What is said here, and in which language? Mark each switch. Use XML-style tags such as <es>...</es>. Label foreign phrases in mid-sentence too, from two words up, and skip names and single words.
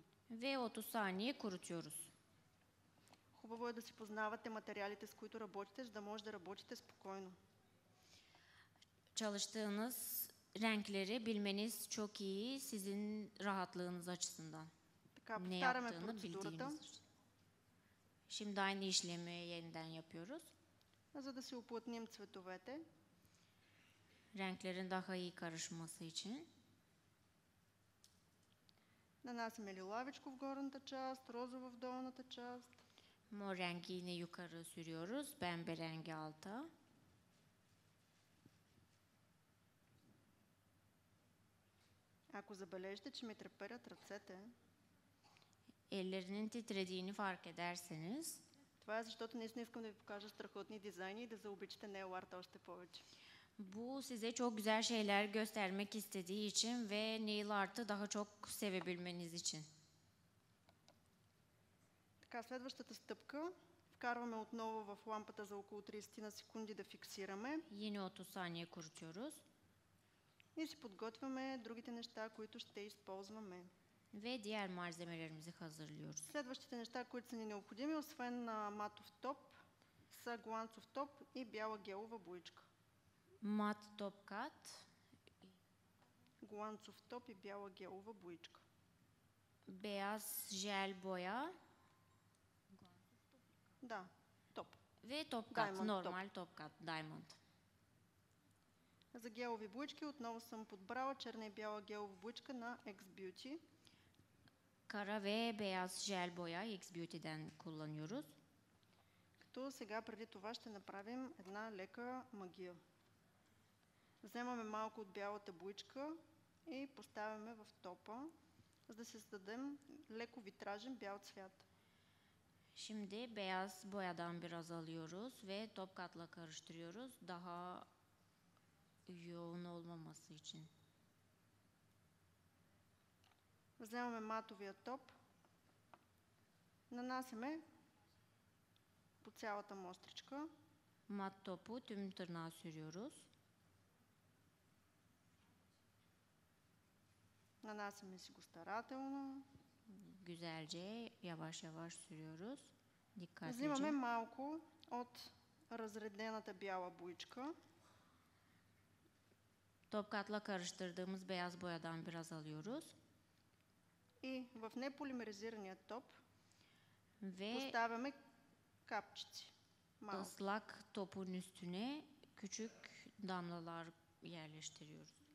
<tr>Ve 30 saniye kurutuyoruz.</tr> <bg>Хубаво е да си познавате материалите, с които работите, за да може да работите спокойно.</bg> <tr>Çalıştığınız renkleri bilmeniz çok iyi sizin rahatlığınız açısından.</tr> <bg>Така,</bg> <tr>Ne</tr> <bg>повтаряме</bg> <tr>yaptığını</tr> <bg>процедурата,</bg> <tr>bildiğiniz için. Şimdi aynı işlemi yeniden yapıyoruz.</tr> <bg>за да си уплътним цветовете.</bg> <tr>Renklerin daha iyi karışması için.</tr> <bg>Нанасяме лилавичко в горната част, розово в долната част.</bg> <tr>Mor rengi yine yukarı sürüyoruz. Pembe rengi alta.</tr> <bg>Ако забележите, че ми треперят ръцете,</bg> <tr>Ellerinin titrediğini fark ederseniz</tr> <bg>това е защото наистина искам да ви покажа страхотни дизайни и да заобичате</bg> <en>Nail Art</en> <bg>още повече.</bg> <tr>bu size çok güzel şeyler göstermek istediği için ve</tr> <en>nail art'ı</en> <tr>daha çok sevebilmeniz için.</tr> <bg>Така, следващата стъпка. Вкарваме отново в лампата за около 30 на секунди да фиксираме</bg> <tr>Yine 30 saniye kurutuyoruz.</tr> <bg>и си подготвяме другите неща, които ще използваме.</bg> <tr>Ve diğer malzemelerimizi hazırlıyoruz.</tr> <bg>Следващите неща, които са ни необходими, освен матов топ, са гланцов топ и бяла гелова боичка.</bg> <tr>Mat top kat,</tr> <bg>Гланцов топ и бяла гелова боичка.</bg> <tr>beyaz jel boya</tr> <bg>Да, топ.</bg> <tr>ve top kat, Diamond normal top kat, diamond.</tr> <bg>За гелови боички отново съм подбрала черна и бяла гелова боичка на X-Beauty.</bg> <tr>Kara ve beyaz jel boya X Beauty'den kullanıyoruz.</tr> <bg>Като сега преди това ще направим една лека магия. Вземаме малко от бялата боичка и поставяме в топа, за да се създадем леко витражен бял цвят.</bg> <tr>Şimdi beyaz boyadan biraz alıyoruz ve top katla karıştırıyoruz daha yoğun olmaması için.</tr> <bg>Вземаме матовия топ, нанасяме по цялата мостричка.</bg> <tr>Mat topu tüm tırnağa sürüyoruz.</tr> <bg>Нанасяме си го старателно.</bg> <tr>Güzelce yavaş yavaş sürüyoruz.</tr> <bg>Взимаме</bg> <tr>Dikkatlice.</tr> <bg>малко от разредената бяла боичка</bg> <tr>Top katla karıştırdığımız beyaz boyadan biraz alıyoruz.</tr> <bg>и в неполимеризирания топ</bg> <tr>Ve</tr> <bg>поставяме капчици. Малко.</bg> <tr>ıslak topun üstüne küçük damlalar yerleştiriyoruz.</tr>